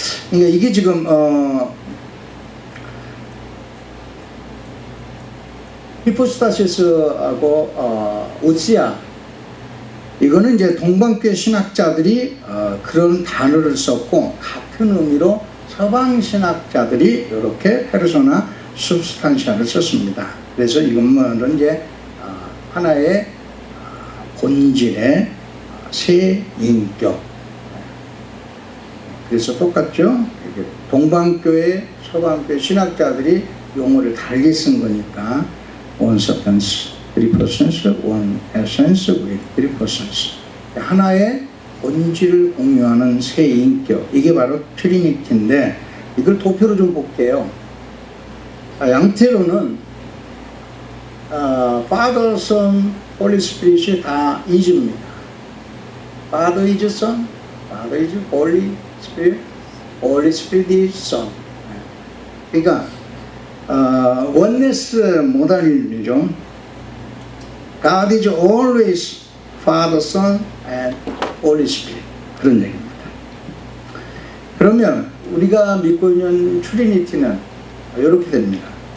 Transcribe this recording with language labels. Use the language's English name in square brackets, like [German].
[Korean] 그러니까 이게 지금 히포스타시스하고 우시아, 이거는 이제 동방교회 신학자들이 그런 단어를 썼고 같은 의미로 서방 신학자들이 이렇게 페르소나 substantia를 썼습니다. 그래서 이것은 이제 하나의 본질의 새 인격. 그래서 똑같죠. 동방교회, 서방교회 신학자들이 용어를 달리 쓴 거니까 [English] one substance, three persons, one essence with three persons. [Korean] 하나의 본질을 공유하는 새 인격, 이게 바로 트리니티인데 이걸 도표로 좀 볼게요. 양태로는 Father, Son, Holy Spirit이 다 is입니다. [English] Father is Son, Father is Holy Spirit, Holy Spirit is Son. [Korean] 그러니까 oneness 모달이죠. [English] God is always Father, Son, and Holy Spirit. [Korean] 그런 얘기입니다. 그러면 우리가 믿고 있는 트리니티는 이렇게 됩니다.